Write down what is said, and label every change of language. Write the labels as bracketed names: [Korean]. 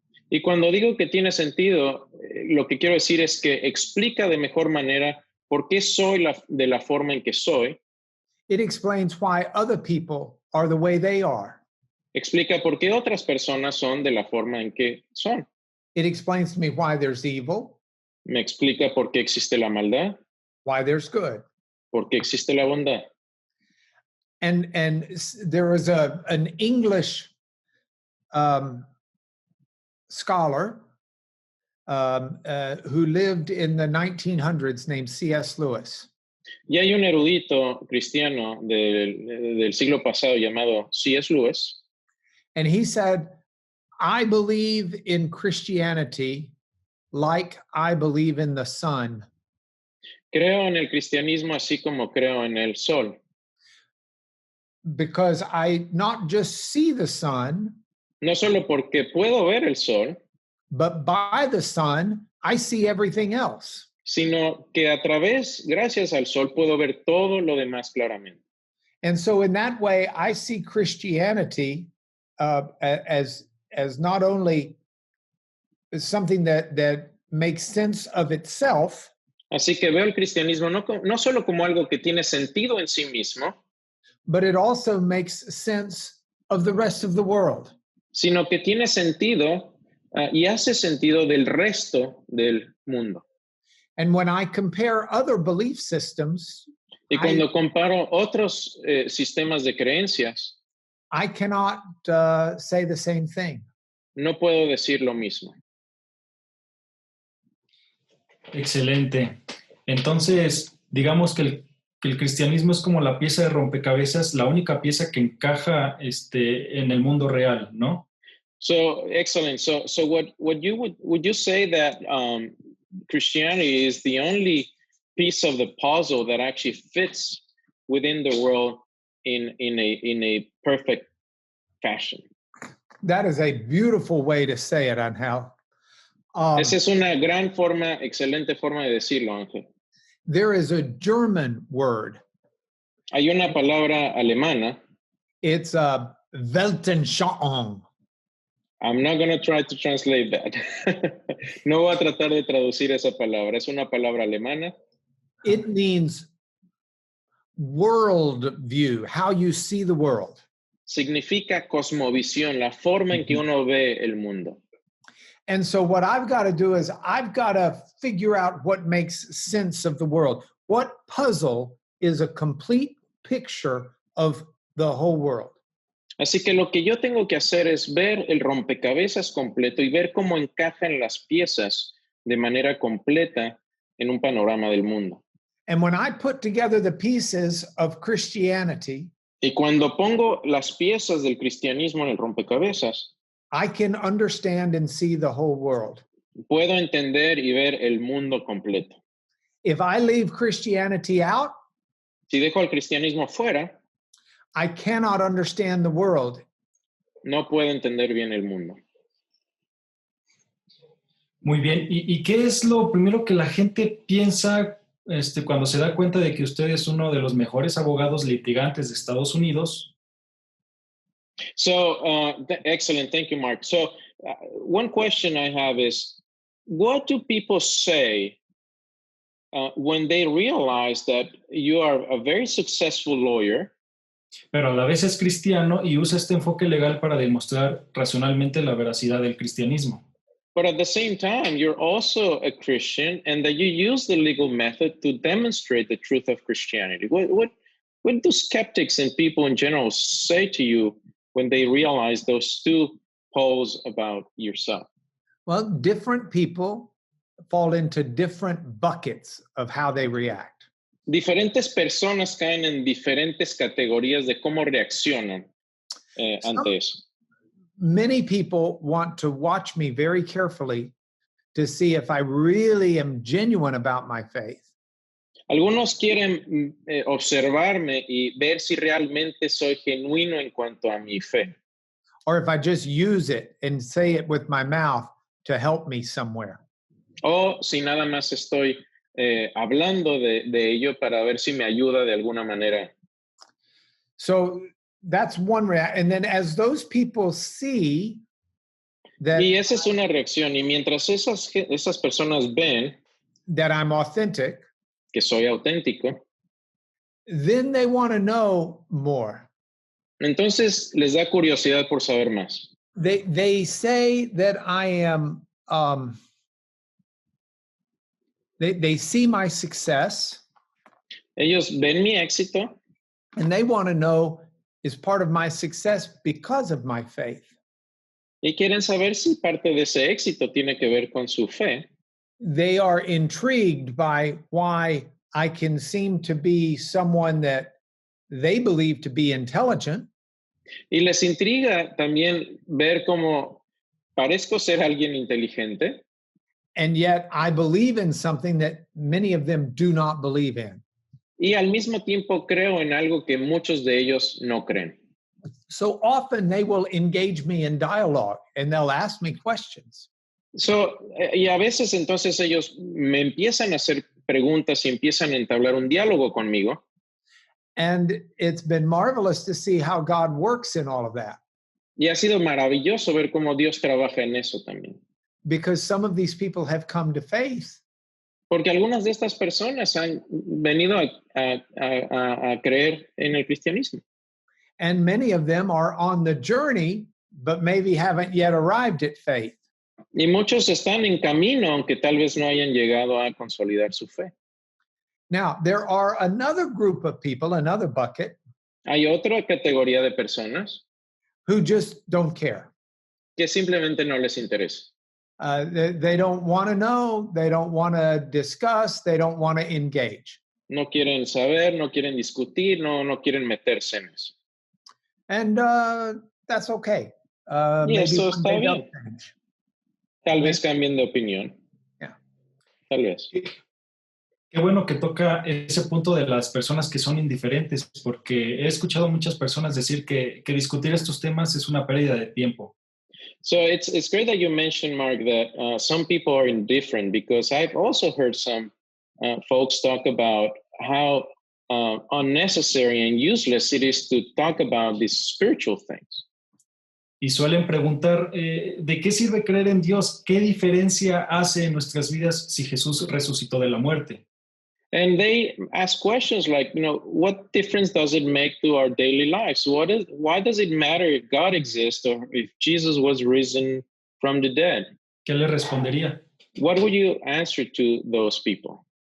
[Spanish] Y cuando digo que tiene sentido, lo que quiero decir es que explica de mejor manera por qué soy de la forma en que soy. [English] It explains why other people are the way they are. [Spanish] Explica por qué otras personas son de la forma en que son. [English] It explains to me why there's evil. [Spanish] Me explica por qué existe la maldad, [English] Why there's good. [Spanish] por qué existe la bondad. [English] And there was an English scholar who lived in the 1900s named C.S. Lewis. [Spanish] Y hay un erudito cristiano del siglo pasado llamado C.S. Lewis. [English] And he said, I believe in Christianity like I believe in the sun. [Spanish] Creo en el cristianismo así como creo en el sol. [English] Because I not just see the sun, [Spanish] No solo porque puedo ver el sol, [English] but by the sun, I see everything else. [Spanish] Sino que a través, gracias al sol, puedo ver todo lo demás claramente. [English] And so in that way, I see Christianity as not only something that makes sense of itself, [Spanish] Así que veo el cristianismo no solo como algo que tiene sentido en sí mismo, [English] but it also makes sense of the rest of the world. [Spanish] Sino que tiene sentido y hace sentido del resto del mundo. [English] And when I compare other belief systems, [Spanish] y cuando comparo otros sistemas de creencias, [English] I cannot say the same thing. [Spanish] No puedo decir lo mismo. Excelente. Entonces, digamos que el cristianismo es como la pieza de rompecabezas, la única pieza que encaja en el mundo real, ¿no? [English] So excellent. So what you would you say that Christianity is the only piece of the puzzle that actually fits within the world in a perfect fashion? That is a beautiful way to say it, Angel. [Spanish] Esa es una excelente forma de decirlo, Ángel. [English] There is a German word. [Spanish] Hay una palabra alemana. [English] It's Weltanschauung. I'm not going to try to translate that. [Spanish] No voy a tratar de traducir esa palabra. Es una palabra alemana. [English] It means world view, how you see the world. [Spanish] Significa cosmovisión, la forma en que uno ve el mundo. [English] And so what I've got to do is I've got to figure out what makes sense of the world. What puzzle is a complete picture of the whole world? [Spanish] Así que lo que yo tengo que hacer es ver el rompecabezas completo y ver cómo encajan las piezas de manera completa en un panorama del mundo. [English] And when I put together the pieces of Christianity, [Spanish] y cuando pongo las piezas del cristianismo en el rompecabezas, [English] I can understand and see the whole world. [Spanish] Puedo entender y ver el mundo completo. [English] If I leave Christianity out, [Spanish] si dejo al cristianismo fuera, [English] I cannot understand the world. [Spanish] No puedo entender bien el mundo. Muy bien. ¿Y qué es lo primero que la gente piensa cuando se da cuenta de que usted es uno de los mejores abogados litigantes de Estados Unidos. [English] So, excellent. Thank you, Mark. So, one question I have is, what do people say when they realize that you are a very successful lawyer? [Spanish] Pero a la vez es cristiano y usa este enfoque legal para demostrar racionalmente la veracidad del cristianismo. [English] But at the same time, you're also a Christian, and that you use the legal method to demonstrate the truth of Christianity. What do skeptics and people in general say to you when they realize those two poles about yourself? Well, different people fall into different buckets of how they react. [Spanish] Diferentes personas caen en diferentes categorías de cómo reaccionan ante eso. [English] Many people want to watch me very carefully to see if I really am genuine about my faith. [Spanish] Algunos quieren observarme y ver si realmente soy genuino en cuanto a mi fe. [English] Or if I just use it and say it with my mouth to help me somewhere. [Spanish] O si nada más estoy hablando de ello para ver si me ayuda de alguna manera. [English] So that's one reaction. And then as those people see that, [Spanish] y esa es una reacción. Y mientras esas personas ven [English] that I'm authentic, [Spanish] que soy auténtico, [English] then they want to know more. [Spanish] Entonces les da curiosidad por saber más. [English] They say that I am, they see my success. [Spanish] Ellos ven mi éxito. [English] And they want to know, is part of my success because of my faith? [Spanish] Y quieren saber si parte de ese éxito tiene que ver con su fe. [English] They are intrigued by why I can seem to be someone that they believe to be intelligent. [Spanish] Y les intriga también ver cómo parezco ser alguien inteligente. [English] And yet I believe in something that many of them do not believe in. [Spanish] Y al mismo tiempo creo en algo que muchos de ellos no creen. [English] So often they will engage me in dialogue and they'll ask me questions. [Spanish] Y a veces entonces ellos me empiezan a hacer preguntas y empiezan a entablar un diálogo conmigo. [English] And it's been marvelous to see how God works in all of that. [Spanish] Y ha sido maravilloso ver cómo Dios trabaja en eso también. [English] Because some of these people have come to faith. [Spanish] Porque algunas de estas personas han venido a creer en el cristianismo. [English] And many of them are on the journey, but maybe haven't yet arrived at faith. [Spanish] Y muchos están en camino, aunque tal vez no hayan llegado a consolidar su fe. [English] Now, there are another group of people, another bucket. [Spanish] Hay otra categoría de personas [English] who just don't care. [Spanish] Que simplemente no les interesa. [English] They don't want to know, they don't want to discuss, they don't want to engage. [Spanish] No quieren saber, no quieren discutir, no quieren meterse en eso. [English] And that's okay. [Spanish] Y eso está bien. Tal vez cambien de opinión. [English] Yeah. [Spanish] Tal vez. Qué bueno que toca ese punto de las personas que son indiferentes, porque he escuchado a muchas personas decir que discutir estos temas es una pérdida de tiempo. [English] So it's great that you mentioned, Mark, that some people are indifferent, because I've also heard some folks talk about how unnecessary and useless it is to talk about these spiritual things. [Spanish] Y suelen preguntar, ¿de qué sirve creer en Dios? ¿Qué diferencia hace en nuestras vidas si Jesús resucitó de la muerte? [English] And they ask questions like, what difference does it make to our daily lives? Why does it matter if God exists or if Jesus was risen from the dead? [Spanish] ¿Qué le respondería? [English] What would you answer to those people?